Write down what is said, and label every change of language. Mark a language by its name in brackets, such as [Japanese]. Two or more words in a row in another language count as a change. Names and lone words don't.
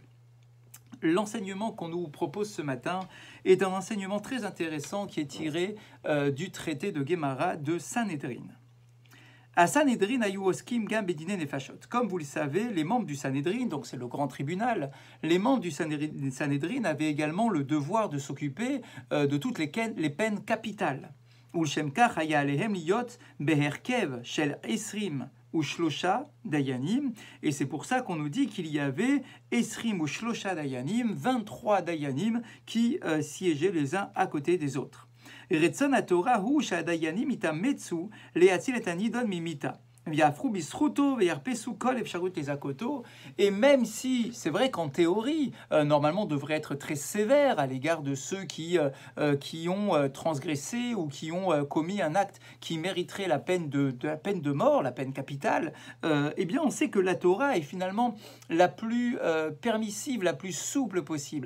[French] L'enseignement qu'on nous propose ce matin est un enseignement très intéressant qui est tiré du traité de Gemara de Sanhedrin. [Hebrew] ה סנהדרין, היו עוסקים גם בדיני נפשות. [French] Comme vous le savez, les membres du Sanhedrin, donc c'est le grand tribunal, les membres du Sanhedrin avaient également le devoir de s'occuper de toutes les peines capitales. [Hebrew] ולשם כך היה עליהם להיות בהרכב של 23 דיינים, [French] et c'est pour ça qu'on nous dit qu'il y avait 23 dayanim, 23 dayanim qui siégeaient les uns à côté des autres. [Hebrew] רצון התורה הוא שהדיינים יתאמצו להציל את הנידון ממיתה. [French] Et même si c'est vrai qu'en théorie, normalement on devrait être très sévère à l'égard de ceux qui ont transgressé ou qui ont commis un acte qui mériterait la peine de mort, la peine capitale, eh bien on sait que la Torah est finalement la plus permissive, la plus souple possible.